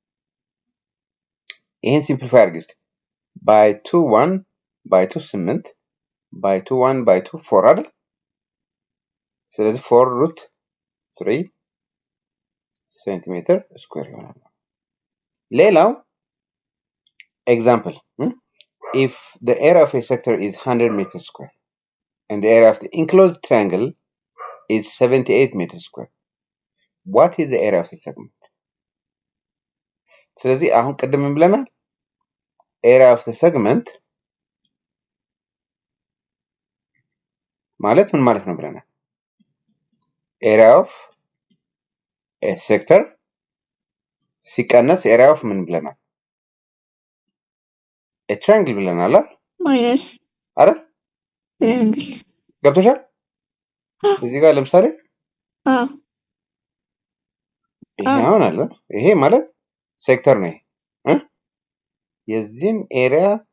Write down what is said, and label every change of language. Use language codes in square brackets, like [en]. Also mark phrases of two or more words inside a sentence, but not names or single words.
[am] ይሄን ሲምፕሊፋይ አድርጊት [en] by 2 1 by 2 8 by 2 1 by 2 4 [am] አይደል ስለዚህ 4 root 3 [en] centimeter square [am] ይሆናል ሌላው [en] example if the area of a sector is 100 meters square and the area of the enclosed triangle is 78 meters square what is the area of the segment [am] ስለዚህ አሁን ቅድም ምን ብለናል [en] area of the segment [am] ማለት ምን ማለት ነው ብለናል [en] area of a sector [am] ሲቀነስ [en] area of [am] ምን ብለናል [en] a triangle [am] ብለናል ማይነስ አይደል ትሪያንግል ገብቶሻል እዚህ ጋር ለምሳሌ ይሄ አሁን አለ ይሄ ማለት ሴክተር ነው የዚህን ኤሪያ